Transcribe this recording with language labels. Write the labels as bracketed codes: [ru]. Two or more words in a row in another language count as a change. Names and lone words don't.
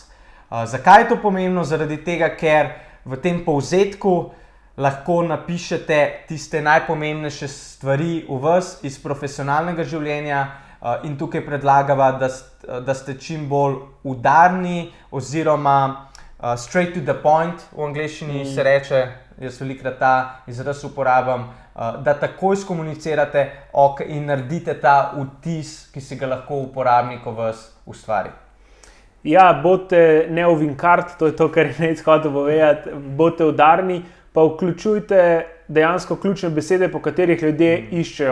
[sl] Zakaj je to pomembno? Zaradi tega, ker v tem povzetku lahko napišete tiste najpomembnejše stvari v vas iz profesionalnega življenja in tukaj predlagava, da ste čim bolj udarni oziroma [en] straight to the point, [sl] v angleščini se reče, jaz velikokrat ta izraz uporabljam, da takoj skomunicirate in naredite ta vtis, ki si ga lahko uporabnik o vas ustvari. Ja, bodite neovinkart, to je to, kar je Nejc hotel povedati, bodite udarni, pa vključujte dejansko ključne besede, po katerih ljudje iščejo.